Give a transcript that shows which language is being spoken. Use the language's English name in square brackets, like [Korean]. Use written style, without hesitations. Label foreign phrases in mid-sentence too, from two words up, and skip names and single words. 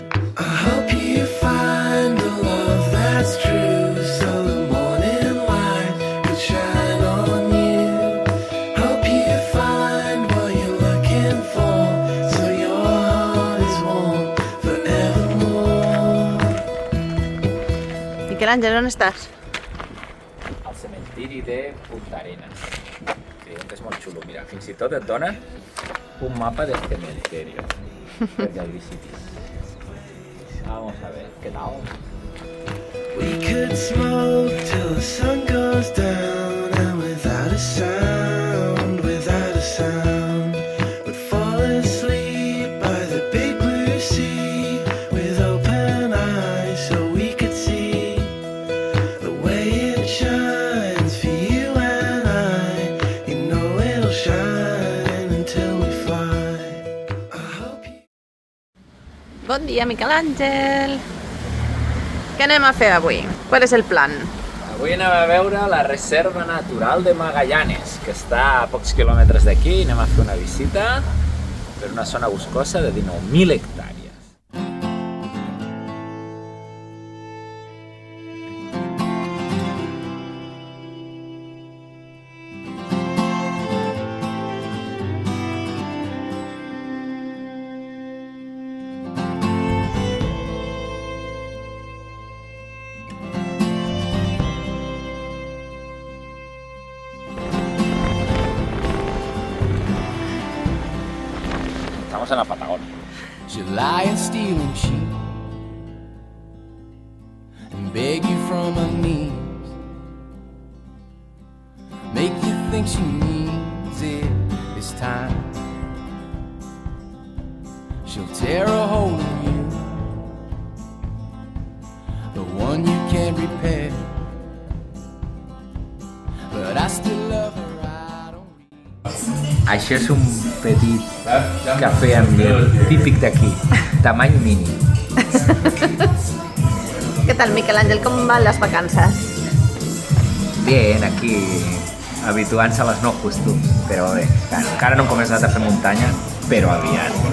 [English] I hope you find the love that's true, so the morning light could shine on you. Hope you find what you're looking for, so your heart is warm forevermore. [Catalan] Miquel Àngel, on estàs? Al cementiri de Punta Arenas. Creiem que és molt xulo. Mira, fins i tot et dona un mapa del cementeri perquè el visitis. [Spanish] Vamos a ver, ¿qué tal? [English] We could smoke till the sun goes down, and without a sound, would fall asleep by the big blue sea with open eyes so we could see the way it shines for you and I. You know it'll shine until we fly. I hope you... [Catalan] Bon dia, Miquel Àngel! Què anem a fer avui? Qual és el plan? Avui anem a veure la Reserva Natural de Magallanes, que està a pocs quilòmetres d'aquí. Anem a fer una visita per una zona boscosa de 19.000 hectàrees. [Spanish] Estamos en la Patagonia. [English] July and stealing sheep and beg you from her knees, make you think she needs it this time. She'll tear a hole in you, the one you can't repair, but I still love her. I don't read. [Catalan] Això és un petit cafè amb llet típic d'aquí, tamany mini. Què tal, Miquel Àngel? Com van les vacances? Bien, aquí habituant-se als nous costums. Però bé, encara no hem començat a fer muntanya, però aviat.